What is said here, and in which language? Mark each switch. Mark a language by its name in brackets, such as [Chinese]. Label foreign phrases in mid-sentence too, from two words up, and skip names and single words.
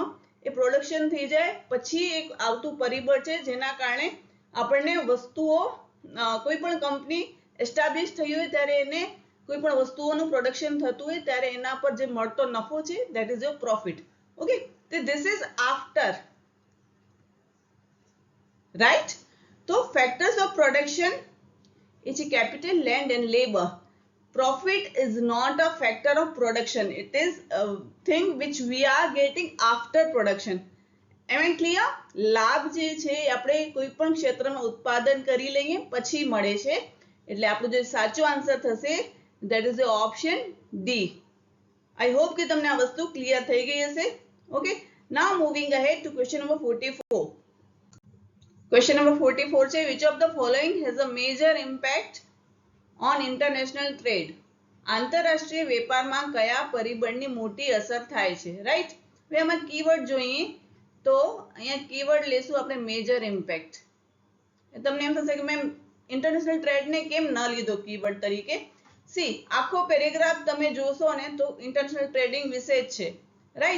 [Gujarati] એ પ્રોડક્શન થઈ જાય પછી એક આવતું પરિબળ છે જેના કારણે આપણને વસ્તુઓ, કોઈ પણ કંપની એસ્ટાબ્લિશ થઈ હોય ત્યારે એને કોઈ પણ વસ્તુઓનું પ્રોડક્શન થતું હોય ત્યારે એના પર જે મળતો નફો છે [English] that is your profit. ઓકે, તો this is after, રાઈટ? [Gujarati] તો [English] factors of production [Gujarati] એ છે [English] capital, land and labour. Profit is not a factor of production. It is a thing which we are getting after production. Am I clear? [Gujarati] લાભ જે છે આપણે કોઈ પણ ક્ષેત્રમાં ઉત્પાદન કરી લઈએ પછી મળે છે. એટલે આપણો જે સાચો આન્સર થશે [English] that is the option D. I hope [Gujarati] કે તમને આ વસ્તુ ક્લિયર થઈ ગઈ હશે. [English] Okay, now moving ahead to question number 44. Question number 44 છે which of the following has a major impact on international trade? [Gujarati] આંતરરાષ્ટ્રીય વેપારમાં કયા પરિબળની મોટી અસર થાય છે, રાઈટ? હવે આમાં કીવર્ડ જોઈએ તો અહીંયા કીવર્ડ લેશું આપણે [English] major impact. [Gujarati] તમને એમ થશે કે મેમ ઇન્ટરનેશનલ ટ્રેડને કેમ ન લીધો કીવર્ડ તરીકે? સી, આખો પેરેગ્રાફ તમે જોશો ને તો [English] international trading [Gujarati] વિશે જ છે, રાઈટ?